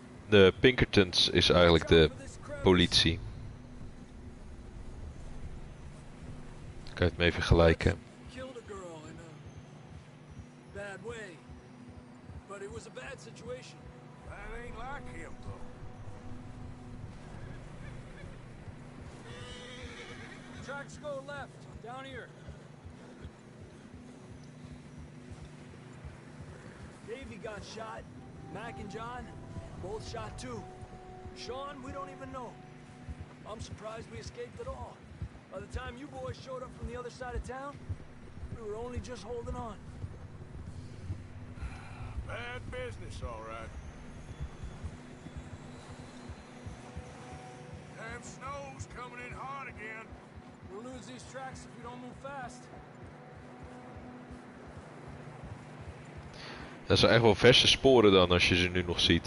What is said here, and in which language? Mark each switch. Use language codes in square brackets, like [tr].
[nl] De Pinkertons is eigenlijk de politie. Kan je het mee vergelijken? [en] Killed a girl in a bad way. But it was a bad situation. That ain't like him, though. Tracks go left, down here. Davey got shot. Mac and John, both shot too. Sean, we don't even know. I'm surprised we escaped at all. By the time you boys showed up from the other side of town, we were only just holding on. Bad business, all right. Damn snow's coming in hard again. We'll lose these tracks if we don't move fast. [nl] Dat zijn echt wel verse sporen dan als je ze nu nog ziet.